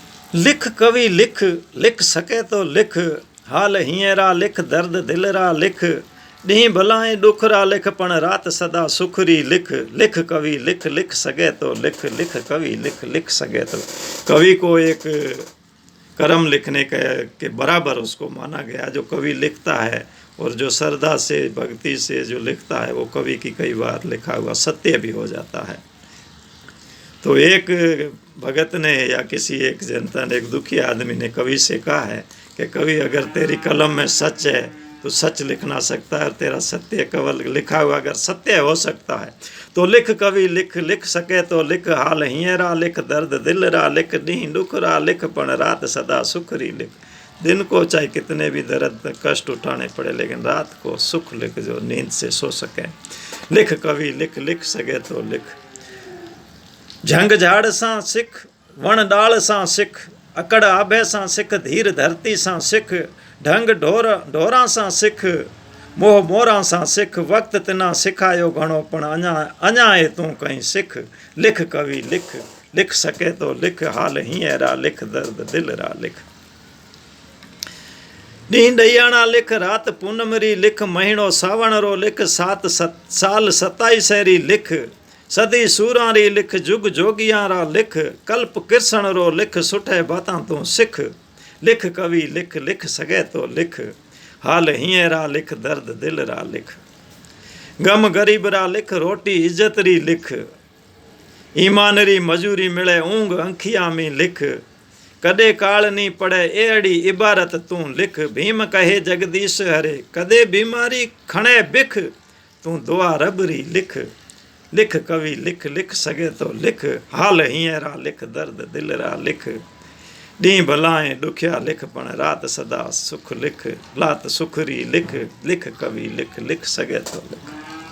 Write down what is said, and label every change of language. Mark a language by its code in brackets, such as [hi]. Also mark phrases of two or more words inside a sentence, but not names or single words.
[sd] लिख कवि लिख, लिख सके तो लिख, हाल हींअरा लिख, दर्द दिल रा लिख, ॾींहुं भलाएं ॾुख रा लिख, पण रात सदा सुख री लिख। लिख कवि लिख, लिख सके तो लिख, लिख कवि लिख, लिख सके तो। [hi] कवि को एक कर्म लिखने के बराबर उसको माना गया। जो कवि लिखता है और जो श्रद्धा से भक्ति से जो लिखता है वो कवि की कई बार लिखा हुआ सत्य भी हो जाता है। तो एक भगत ने या किसी एक जनता ने, एक दुखी आदमी ने कवि से कहा है कि कवि अगर तेरी कलम में सच है तो सच लिखना सकता है, और तेरा सत्य केवल लिखा हुआ अगर सत्य हो सकता है तो [sd] लिख कवि लिख, लिख सके तो लिख, हाल हींअरा लिख, दर्द दिल रा लिख, [hi] ॾींहुं ॾुख रा लिख, पण रात सदा सुख री लिख। दिन को चाहे कितने भी दर्द कष्ट उठाने पड़े लेकिन रात को सुख लिख, जो नींद से सो सके। [sd] लिख कवि लिख, लिख सके तो लिख। झंग झाड़ सां सिख, वण डाल सां सिख, अकड़ आभे सां सिख, धीर धरती सां सिख, ढंग ढोरां सां सिख, मोह मोरां सां सिख, वक़्त तिना सिखायो घणो, पण अञा आहे तूं कहीं सिख। लिख कवि लिख, लिख सके तो लिख, हाल हींअरा लिख, दर्द दिल रा लिख। ॾींहुं ॾहियाणा लिख, रात पूनम री लिख, महीनो सावण रो लिख, साल 27 री लिख, सदी सूरां री लिख, जुग जोगियां रा लिख, कल्प किरसण रो लिख, सुठे बातां तूं सिख। लिख कवि लिख, लिख सके तो लिख, हाल हींअरा लिख, दर्द दिल रा लिख। गम गरीब रा लिख, रोटी इज्जत री लिख, ईमान री मजूरी मिले, ऊंघ अंखियां में लिख, कदे काल नी पड़े एड़ी इबारत तूं लिख। भीम कहे जगदीश हरे, कदे बीमारी खणे बिख, तूं दुआ रब री लिख। लिख कवि लिख, लिख सके तो लिख, हाल हींअरा लिख, दर्द दिल रा लिख, ॾींहुं भलाएं ॾुखिया लिख, पण रात सदा सुख लिख, लात सुख री लिख। लिख कवि लिख, लिख सके तो लिख।